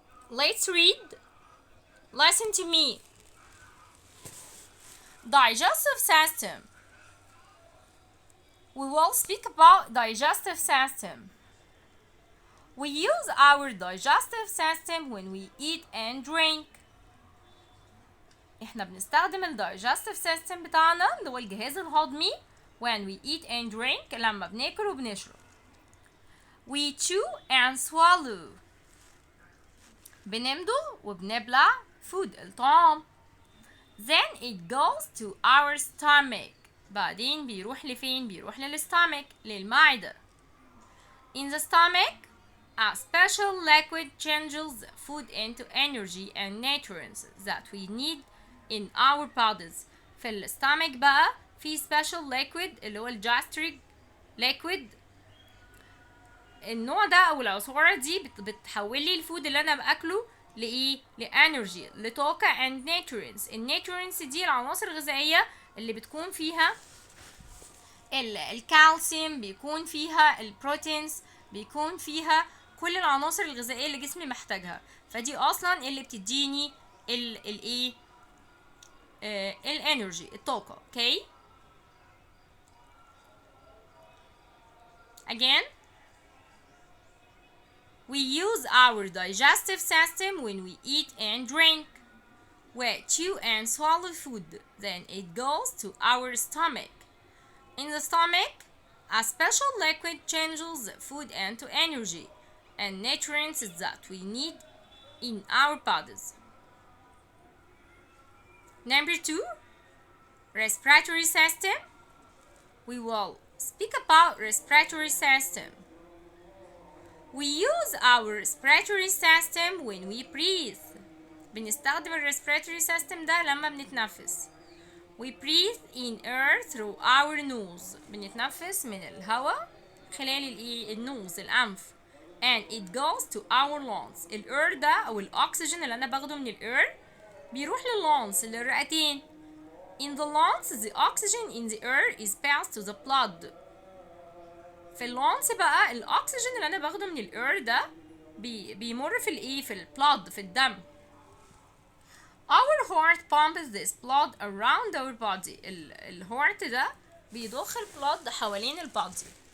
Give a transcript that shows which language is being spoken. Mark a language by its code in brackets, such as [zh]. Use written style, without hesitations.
[en] Let's read. Listen to me. Digestive system. We will speak about digestive system. We use our digestive system when we eat and drink. [ar] احنا بنستخدم [en] digestive system [ar] بتاعنا اللي هو الجهاز الهضمي [en] when we eat and drink [ar] لما بناكل وبنشرب. [en] We chew and swallow. [ar] بنمضغ وبنبلع [en] food [ar] الطعام. [en] Then it goes to our stomach. [ar] بعدين بيروح لفين؟ بيروح للstomach للمعدة. [en] In the stomach, a special liquid changes food into energy and nutrients that we need in our bodies. [ar] في الstomach بقى في [en] special liquid [ar] اللي هو الجاستريك liquid. النوع ده او العصارة دي بتحول لي الفود اللي انا باكله لايه؟ لانرجي، لطاقة [en] and nutrients. [ar] النيوترينتس دي العناصر الغذائية اللي بتكون فيها الكالسيوم، بيكون فيها البروتينز، بيكون فيها كل العناصر الغذائية اللي جسمي محتاجها. فدي اصلا اللي بتديني الايه؟ الانرجي، الطاقة. [en] okay. Again, we use our digestive system when we eat and drink. We chew and swallow food, then it goes to our stomach. In the stomach, a special liquid changes the food into energy and nutrients that we need in our bodies. Number 2, respiratory system. We will speak about respiratory system. We use our respiratory system when we breathe. [ar] بنستخدم [en] respiratory system [ar] ده لما بنتنفس. [en] We breathe in air through our nose. [ar] بنتنفس من الهواء خلال النوز، الأنف. [en] And it goes to our lungs. [ar] الاير ده أو الأكسجين اللي أنا باخده من الاير بيروح لللونز، للرئتين. [en] In the lungs, the oxygen in the air is passed to the blood. [ar] في اللونز بقى الأكسجين اللي أنا باخده من الاير ده بيمر في البلاد، في الدم. [en] Our heart pumps this blood around our body. [ar] الهارت ده بيضخ البلاد حوالين البادي.